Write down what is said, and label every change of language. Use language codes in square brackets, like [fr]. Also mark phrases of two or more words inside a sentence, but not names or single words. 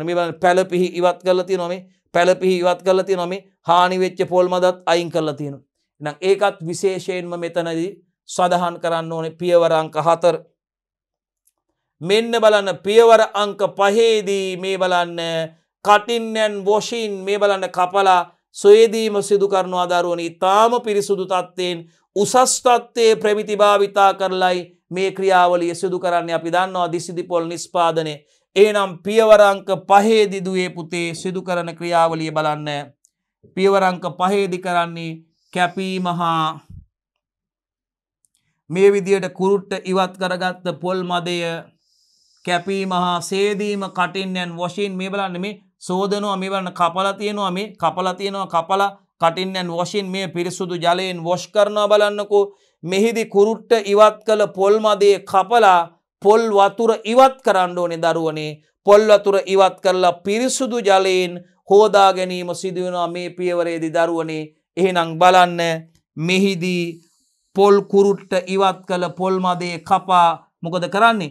[si] මේ බලන්න පැලපිහි ඉවත් කරලා තියෙනවා මේ. පැලපිහි ඉවත් කරලා තියෙනවා මේ. හානි වෙච්ච පොල් මදත් අයින් කරලා තියෙනවා. එහෙනම් ඒකත් විශේෂයෙන්ම මෙතනදී සඳහන් කරන්න ඕනේ පියවර අංක 4. මෙන්න බලන්න පියවර අංක 5දී මේ බලන්න [en] cutting and washing [si] මේ බලන්න කපලා සොයදීම සිදු කරනවා දරුවනි. ඊටාම පිරිසුදු තත්ත්වයෙන් උසස් තත්ත්වයේ ප්‍රමිති භාවිතා කරලයි මේ ක්‍රියාවලිය සිදු කරන්නේ. අපි දන්නවා දිසිදි පොල් නිෂ්පාදනය. එහෙනම් පියවර අංක 5දී දුවේ පුතේ සිදු කරන ක්‍රියාවලිය බලන්න. පියවර අංක 5දී කරන්නේ කැපීම හා මේ විදියට කුරුට්ට ඉවත් කරගත්ත පොල් මදය කැපීම හා සේදීම [en] cutting and washing [si] මේ බලන්න මේ සෝදනවා මේ බලන්න කපලා තියෙනවා මේ කපලා [en] cutting and washing [si] මේ පිරිසුදු ජලයෙන් wash කරනවා බලන්නකෝ. මෙහිදී කුරුට්ට ඉවත් කළ පොල් මදේ කපලා පොල් වතුර ඉවත් කරන්න ඕනේ දරුවනේ. පොල් වතුර ඉවත් කරලා පිරිසුදු ජලයෙන් හොදා ගැනීම සිදු වෙනවා මේ පියවරේදී දරුවනේ. එහෙනම් බලන්න මෙහිදී පොල් කුරුට්ට ඉවත් කළ පොල් මදේ කපා මොකද කරන්නේ?